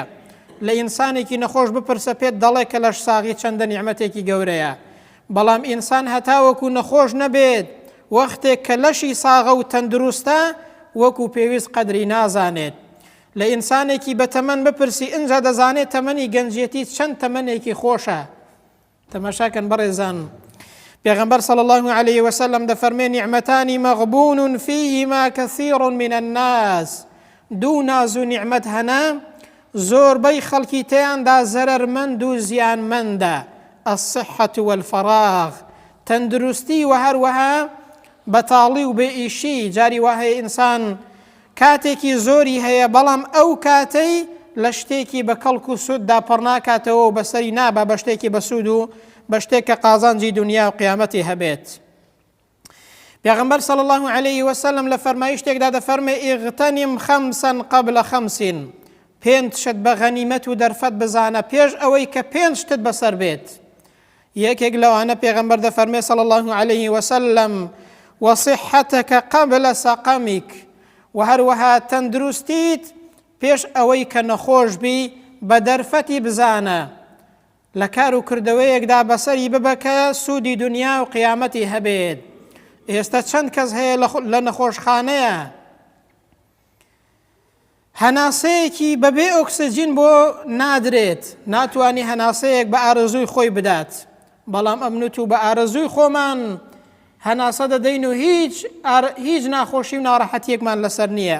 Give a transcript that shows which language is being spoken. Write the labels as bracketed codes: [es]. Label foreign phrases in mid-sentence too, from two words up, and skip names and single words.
[ckb] لە ئینسانێکی نەخۆش بپرسە پێت دەڵێ کە لەش ساغی چەندە نیعمەتێکی گەورەیە، بەڵام ئینسان هەتاوەکو نەخۆش نەبێت وەختێک کە لەشی ساغە و تەندروستە وەکو پێویست قەدری نازانێت. لە ئینسانێکی بە تەمەن بپرسی ئینجا دەزانێت تەمەنی گەنجێتی چەند تەمەنێکی خۆشە. تەماشاکەن بەڕێزان، پێغەمبەر [ar] صلی الله عليه وسلم دەفەرمێ نعمەتانی مەغبون فيهما كثير من الناس، [ckb] دوو ناز و نیعمەت هەنا زۆربەی خەڵکی تێیاندا زەرەرمەند و زیانمەندە. [ar] الصحة والفراغ، [ckb] تەندروستی و هەروەها بەتاڵی و بێئیشی. جاری وهەیە ئینسان کاتێکی زۆری هەیە بەڵام ئەو کاتەی لە شتێکی بە کەڵک و سووددا پڕ ناکاتەوە و بەسەری نابا بە شتێکی بە سوود و بە شتێک کە قازانجی دنیا و قیامەتی هەبێت. پێغەمبەر [ar] صلی الله عليه وسلم [ckb] لە فەرمایشتێکدا دەفەرمێ [ar] ئیغتەنم خەمسا قبل خەمسین، [ckb] پێنج شت بە غەنیمەت و دەرفەت بزانە پێش ئەوەی کە پێنج شتت بەسەر بێت. یەکێک لەوانە پێغەمبەر دەفەرمێ [ar] صلی الله عليه وسلم وصحتك قبل سقمك، [ckb] و هەروەها تەندروستیت پێش ئەوەی کە نەخۆش بی بە دەرفەتی بزانە، لە کار و کردەوەیەکدا بەسەری ببە کە سوودی دنیا و قیامەتی هەبێت. ئێستا چەند کەس هەیە لە نەخۆشخانەیە هەناسەیەکی بەبێ ئۆکسجین بۆ نادرێت، ناتوانی هەناسەیەک بە ئارەزووی خۆی بدات، بەڵام ئەمنوت و بە ئارەزووی خۆمان هەناسە دەدەین و هیچ ناخۆشی و ناڕەحەتیەکمان لەسەر نییە.